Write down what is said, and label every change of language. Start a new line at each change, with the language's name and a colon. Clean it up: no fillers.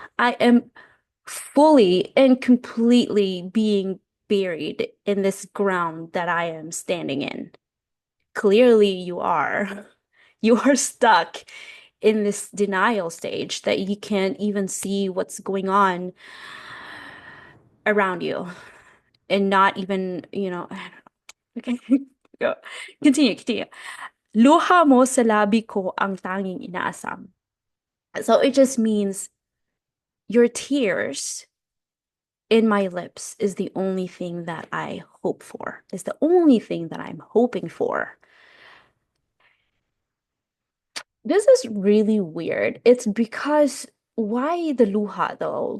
English: I am fully and completely being buried in this ground that I am standing in. Clearly, you are. You are stuck in this denial stage that you can't even see what's going on around you and not even, I don't know. Okay. Go. Continue, continue.
Filipino: Luha mo sa labi ko ang tanging inaasam.
English: So it just means your tears in my lips is the only thing that I hope for, is the only thing that I'm hoping for. This is really weird. It's because why the luha though?